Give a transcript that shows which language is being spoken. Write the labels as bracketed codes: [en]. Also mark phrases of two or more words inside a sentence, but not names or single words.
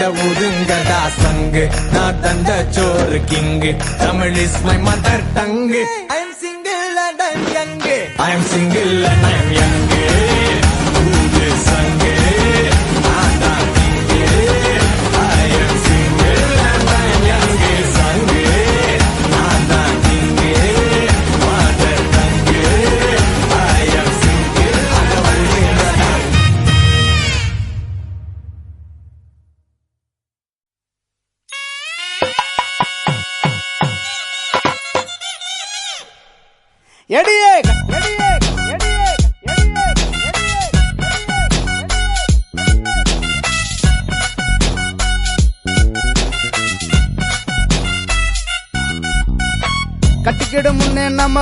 [ta] ஊதுங்கடா சங்கு நான் தந்த சோறு கிங்கு [en] Tamil is my mother tongue I am single and I am young I am single and I am young [ta] ஊது சங்கு நான் தான் கிங்கு [en] I am single and I am young [ta] சங்கு நான் தான் கிங்கு [en] mother tongue I am single [ta] அட ஊதுங்கடா எடியே கட்டிக்கிட முன்னே நம்ம